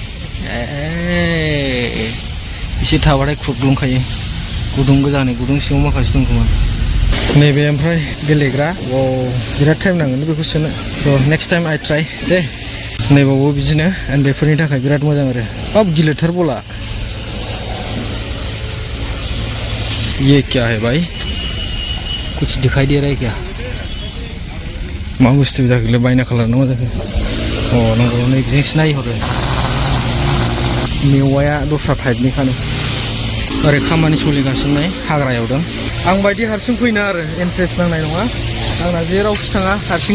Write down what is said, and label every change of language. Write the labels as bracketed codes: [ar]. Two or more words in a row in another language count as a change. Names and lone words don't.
[brx] एसे थाबाथाय खुग्लुंखायो गुदुं गोजानो गुदुं सिङाव माखासे दं खोमा नैबे ओमफ्राय गेलेग्रा बिराद टाइम नांगोन बेखौ सोनो [en] so next time I try the [brx] नैबावबो बिदिनो उन्दैफोरनि थाखाय बिराद मोजां आरो हाब गिलिरथार बला [hi] ये क्या है भाई कुछ दिखाई दे रहा है क्या [brx] मा बुस्थु जाखोलै बायना खालामनो मा जाखो अ नंगौ नै बिजोंसो नायहरो मेवाया दस्रा टाइपनि खानो ओरै खामानि सोलिगासिनो नै हाग्रायाव दं आं बायदि हारसिं फैनो आरो इन्ट्रेस्ट नांनाय नङा आंना जेरावखि थाङा हारसिं